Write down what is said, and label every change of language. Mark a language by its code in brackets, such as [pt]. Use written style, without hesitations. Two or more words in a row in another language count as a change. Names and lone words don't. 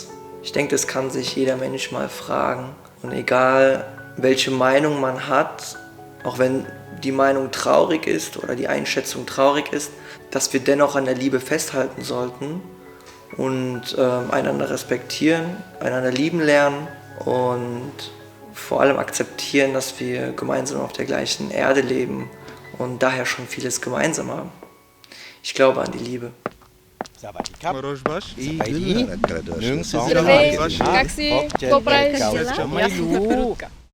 [de] Ich denke, das kann sich jeder Mensch mal fragen. Und egal, welche Meinung man hat, auch wenn die Meinung traurig ist oder die Einschätzung traurig ist, dass wir dennoch an der Liebe festhalten sollten und einander respektieren, einander lieben lernen und vor allem akzeptieren, dass wir gemeinsam auf der gleichen Erde leben und daher schon vieles gemeinsam haben. Ich glaube an die Liebe. [th] สวัสดีครับ [ku] Rojbaš. [th] ไปดีหนึ่งสอง [bg] Здравей. Как Как si? si? Добре. Как дела? [th] ไม่รู้